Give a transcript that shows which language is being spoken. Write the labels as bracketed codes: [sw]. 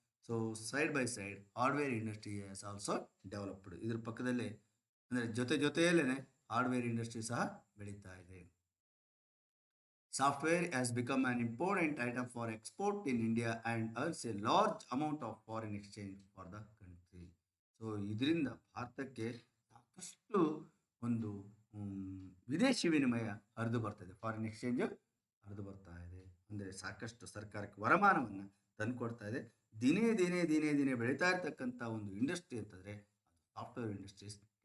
[en] So side by side hardware industry has also developed. [kn] ಇದ್ರ ಪಕ್ಕದಲ್ಲೇ ಅಂದರೆ ಜೊತೆಯಲ್ಲೇ ಹಾರ್ಡ್ವೇರ್ ಇಂಡಸ್ಟ್ರಿ ಸಹ ಬೆಳೀತಾ ಇದೆ. [en] Software has become an important item for export in India and earns a large amount of foreign exchange for the country. [kn] So ಇದರಿಂದ ಭಾರತಕ್ಕೆ ಸಾಕಷ್ಟು ಒಂದು ವಿದೇಶಿ ವಿನಿಮಯ ಹರಿದು ಬರ್ತದೆ, ಫಾರಿನ್ ಎಕ್ಸ್ಚೇಂಜ್ ಹರಿದು ಬರ್ತಾ ಇದೆ. ಅಂದರೆ ಸಾಕಷ್ಟು ಸರ್ಕಾರಕ್ಕೆ ವರಮಾನವನ್ನು ತಂದುಕೊಡ್ತಾ ಇದೆ. ದಿನೇ ದಿನೇ ದಿನೇ ದಿನೇ ಬೆಳೀತಾ ಇರ್ತಕ್ಕಂಥ ಒಂದು ಇಂಡಸ್ಟ್ರಿ ಅಂತಂದರೆ ಅದು ಸಾಫ್ಟ್ವೇರ್ ಇಂಡಸ್ಟ್ರೀಸ್.